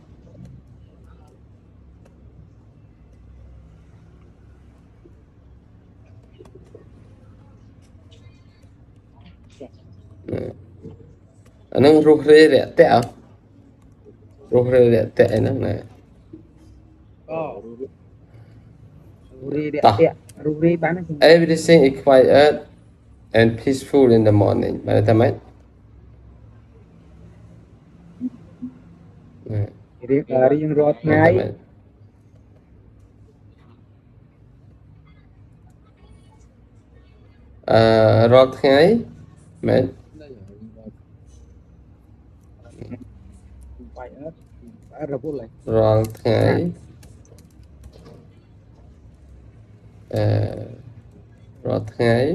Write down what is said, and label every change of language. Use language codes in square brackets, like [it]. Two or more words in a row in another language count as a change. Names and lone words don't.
[km] អានឹងរស់រាយរាក់តាក់រស់រាយរាក់តាក់ហ្នឹងណា [en] Everything is quiet and peaceful in the morning [km] បានតែម៉េច រៀងរាល់ថ្ងៃ រាល់ថ្ងៃមែនរាល់ថ្ងៃរាល់ថ្ងៃ